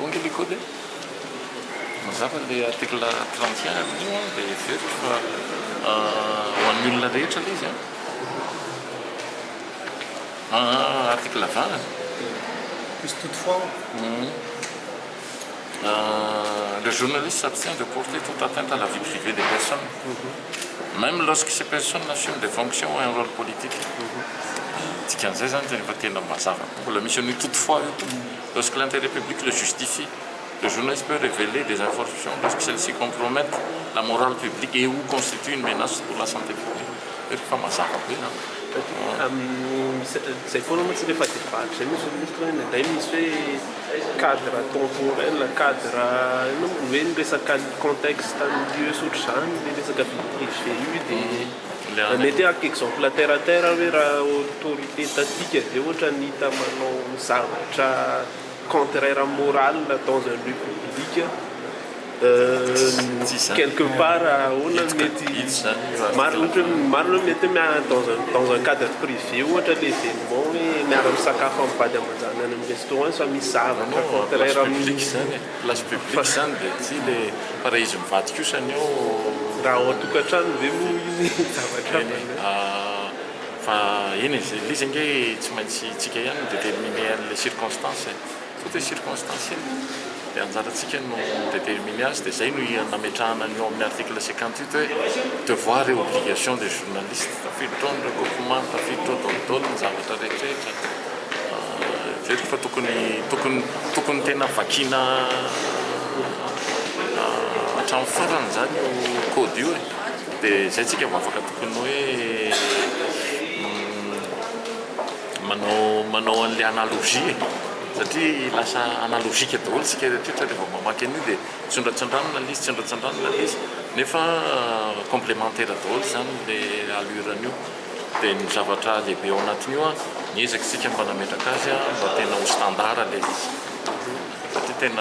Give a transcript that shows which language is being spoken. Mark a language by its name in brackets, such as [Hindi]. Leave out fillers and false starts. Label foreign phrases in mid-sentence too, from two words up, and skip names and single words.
[Malagasy] kody mazava le article 31 amin'io dia veritra fa ho an'ny olona rehetra le izy article 20 [French] Plus toutefois, le journaliste s'abstient de porter toute atteinte à la vie privée des personnes, même lorsque ces personnes assument des fonctions et un rôle politique. [Malagasy] Tikan'izay zany rehefa tena mazava mbola misy an'io [French] toutefois io lorsque l'intérêt public le justifie, le journaliste peut révéler des informations lorsque celles-ci compromettent la morale publique et ou constituent une menace pour la santé publique. [Malagasy] Rehefa mazava be zany. Zay foana moa tsy rehefa debatra misy ministre indray misy hoe [French] cadre temporel cadre [Malagasy] hoe resaka [French] contexte milieu [Malagasy] sotro zany le resaka [French] vie privé [Malagasy] io dia mety akka [French] exemple terre à terre [Malagasy] hoe raha [French] autorité étatique [Malagasy] aveo ohatra ny hita manao zavatra [French] contraire moral dans un lieu public quelque part [Malagasy] ona mety maro mety [French] dans un cadre privé [Malagasy] ohatra l'événement hoe miara misakafo amin'ny vady aman-jany any amin'ny restaurant fa misy zavatra contraire amin'ny [French] place publique [Malagasy] zany dia tsy le pareil izy mivady kosany eo raha ao atokantrano ve mo iny zavatra fa eny lizy nge tsy maintsy tsika ihany déterminer an'le circonstance [French] tout est circonstanciel [Malagasy] dia anjaratsika no déterminer azy dia zay no nametrahana an'io amin'ny article 58 hoe [French] devoir et obligation des journalistes [Malagasy] tafiditra ao ny recoupement tafiditra ao daholo ny zavatra rehetrarehetra veriko fa tokony tena vakina hatramin'ny farany zany io code io dia zay tsika vao afaka tokony hoe manao an'le analogie satria lasa analogique daholo sika rehetrarehetra rehefa mamaky an'io dia tsondratson-drano na lizy nefa complémentaire daholo zany le aluran'io dia ny zavatra lehibe ao anatin'io niezaky sika mba nametraka azy mba tena ho standard le izy satria tena